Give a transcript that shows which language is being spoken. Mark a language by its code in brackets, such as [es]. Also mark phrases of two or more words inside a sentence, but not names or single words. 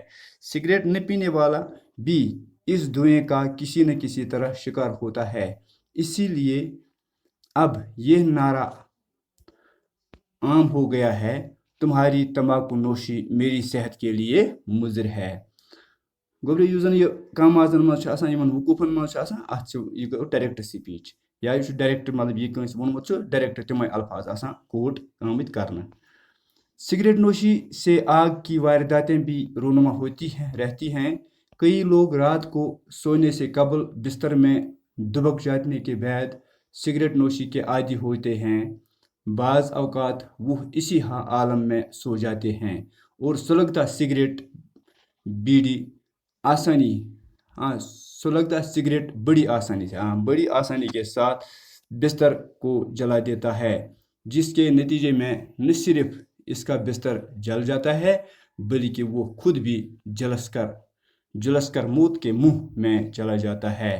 [ur] سگریٹ نہ پینے والا بھی اس دھوئیں کا کسی نہ کسی طرح شکار ہوتا ہے، اسی لیے اب یہ نعرہ عام ہو گیا ہے، تمہاری تمباکو نوشی میری صحت کے لیے مضر ہے۔ [ks] گوبرے یُس زن یہ کم آزن مز یمن وقوفن مز ات یہ گو [en] direct speech [ks] یا یہ ڈائریکٹ مطلب یہ کنس وونمت ڈائریکٹ تمے الفاظ آسان کوٹ آمت کرنا۔ [ur] سگریٹ نوشی سے آگ کی وارداتیں بھی رونما رہتی ہیں۔ کئی لوگ رات کو سونے سے قبل بستر میں دبک جانے کے بعد سگریٹ نوشی کے عادی ہوتے ہیں۔ بعض اوقات وہ اسی عالم میں سو جاتے ہیں اور سلگتا سگریٹ بڑی آسانی کے ساتھ بستر کو جلا دیتا ہے، جس کے نتیجے میں نہ صرف اس کا بستر جل جاتا ہے بلکہ وہ خود بھی جلس کر موت کے منہ میں چلا جاتا ہے۔